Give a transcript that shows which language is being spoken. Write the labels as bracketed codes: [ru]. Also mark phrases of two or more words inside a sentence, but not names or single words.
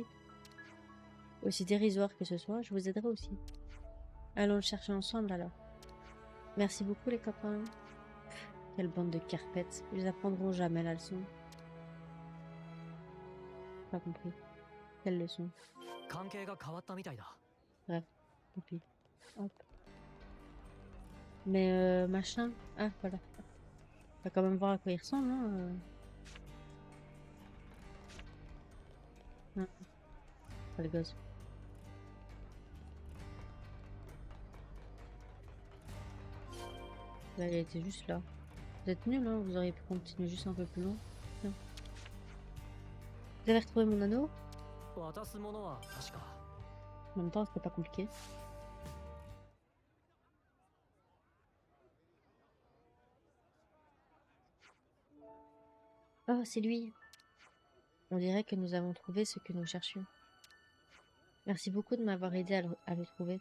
[fr] Aussi dérisoire que ce soit, je vous aiderai aussi. Allons le chercher ensemble alors. Merci beaucoup les copains. Quelle bande de carpettes. Ils apprendront jamais la leçon. Pas compris. Quelle leçon? [ja] 関係が変わったみたいだ。 [fr] Bref, tant pis. Hop. Mais machin. Ah, voilà. On va quand même voir à quoi il ressemble, hein. Ah, pas le gosse. Là, il était juste là. Vous êtes nuls, hein. Vous auriez pu continuer juste un peu plus loin. Tiens. Vous avez retrouvé mon anneau? [ja] 渡すものは確か。 [fr] En même temps, c'était pas compliqué. Oh, c'est lui. On dirait que nous avons trouvé ce que nous cherchions. Merci beaucoup de m'avoir aidé à le trouver.